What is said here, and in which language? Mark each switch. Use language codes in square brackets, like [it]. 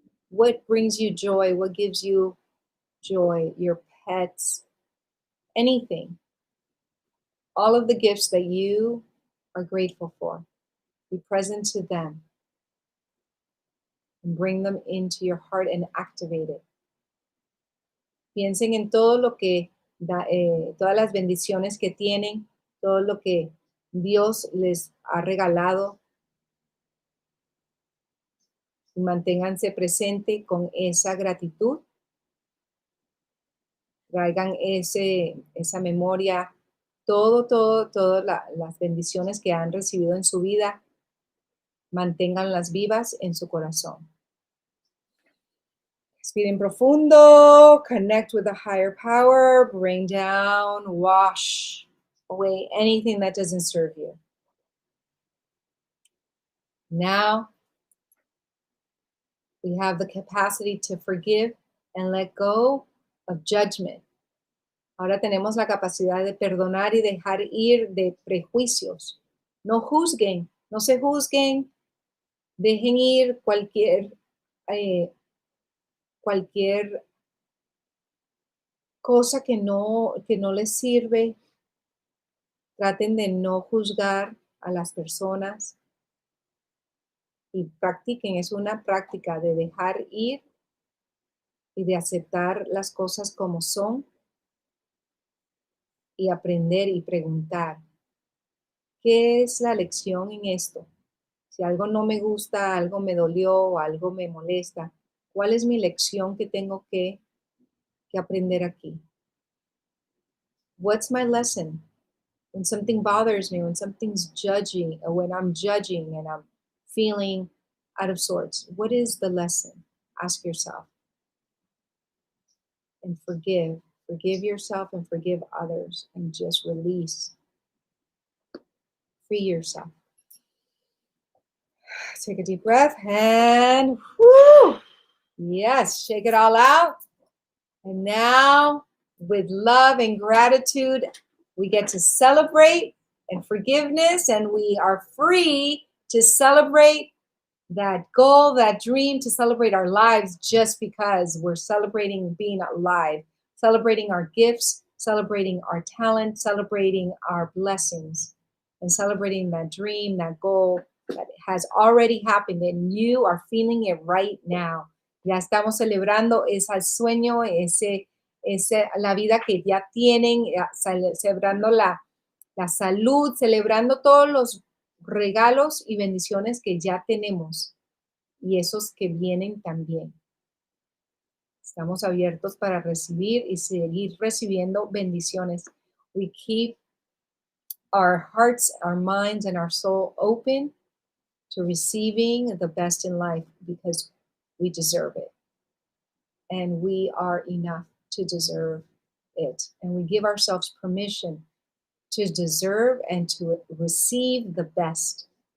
[en] What brings you joy? What gives you joy? Your pets, anything. All of the gifts that you are grateful for. Be present to them. And bring them into your heart and activate it. [es] Piensen en todo lo que todas las bendiciones que tienen, todo lo que Dios les ha regalado. Y manténganse presente con esa gratitud. Traigan esa memoria, todas las bendiciones que han recibido en su vida, manténganlas vivas en su corazón. [en] Respiren profundo, connect with a higher power, bring down, wash away anything that doesn't serve you. Now, we have the capacity to forgive and let go of judgment. [es] Ahora tenemos la capacidad de perdonar y dejar ir de prejuicios. No juzguen, no se juzguen, dejen ir cualquier cosa que no les sirve. Traten de no juzgar a las personas. y practiquen. Es una práctica de dejar ir y de aceptar las cosas como son y aprender y preguntar, ¿qué es la lección en esto? Si algo no me gusta, algo me dolió o algo me molesta, ¿cuál es mi lección que tengo que aprender aquí? [en] What's my lesson? When something bothers me, when something's judging, or when I'm judging and I'm feeling out of sorts, what is the lesson? Ask yourself. And forgive. Forgive yourself and forgive others and just release. Free yourself. Take a deep breath and whoo, yes, shake it all out. And now, with love and gratitude, we get to celebrate and forgiveness, and we are free to celebrate that goal, that dream, to celebrate our lives just because we're celebrating being alive, celebrating our gifts, celebrating our talent, celebrating our blessings, and celebrating that dream, that goal that has already happened, and you are feeling it right now. [es] Ya estamos celebrando ese sueño, la vida que ya tienen, celebrando la salud, celebrando todos los regalos y bendiciones que ya tenemos y esos que vienen también. Estamos abiertos para recibir y seguir recibiendo bendiciones. [en] We keep our hearts, our minds, and our soul open to receiving the best in life because we deserve it. And we are enough to deserve it. And we give ourselves permission to deserve and to receive the best.